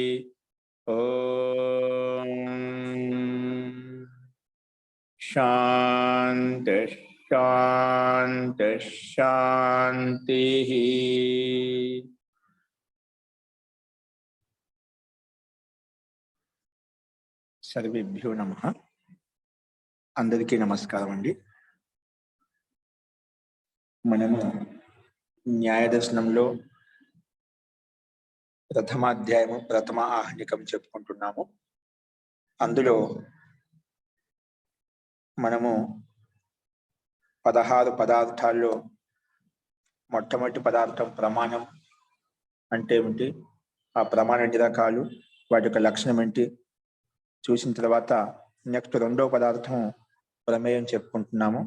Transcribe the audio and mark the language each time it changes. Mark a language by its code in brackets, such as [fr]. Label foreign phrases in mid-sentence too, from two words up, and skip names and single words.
[sa] ओम शांति शांति शांति। सर्वेभ्यो नमः। [te] అందరికీ నమస్కారం అండి। మనము న్యాయ దర్శనంలో ప్రథమ అధ్యాయము ప్రథమ ఆహ్నికం చెప్పుకుంటున్నాము. అందులో మనము 16 పదార్థాల్లో మొట్టమొదటి పదార్థం ప్రమాణం అంటే ఏమిటి, ఆ ప్రమాణం ఎన్ని రకాలు, వాటి యొక్క లక్షణం ఏంటి చూసిన తర్వాత నెక్స్ట్ రెండో పదార్థం ప్రమేయం చెప్పుకుంటున్నాము.